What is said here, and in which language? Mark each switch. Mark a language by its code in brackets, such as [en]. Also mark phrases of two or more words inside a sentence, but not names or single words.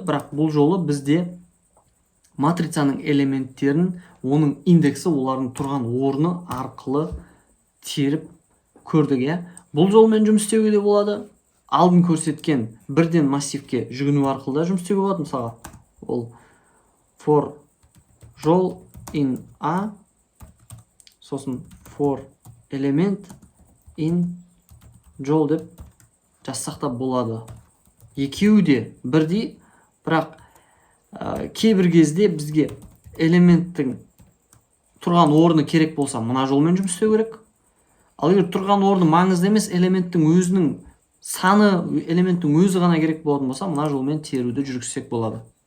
[kk] Бірақ бұл жолы бізде матрицаның элементтерін, оның индексі, олардың тұрған орны арқылы теріп көрдік, иә. Бұл жолмен жұмыс істеуге де болады. Алдын көрсеткен бірден массивке жүгіну арқылы да жұмыс істеуге болады. Мысалға, ол for жол [en] in a, [kk] сосын [en] for element in [kk] жол деп жазсақ та болады. Екеуі де бірдей, бірақ кейбір кезде бізге элементтің тұрған орны керек болса, мына жолмен жұмыс істеу керек. Ал егер тұрған орны маңызды емес, элементтің өзінің саны, элементтің өзі ғана керек болатын болса, мына жолмен теруді жүргізсек болады.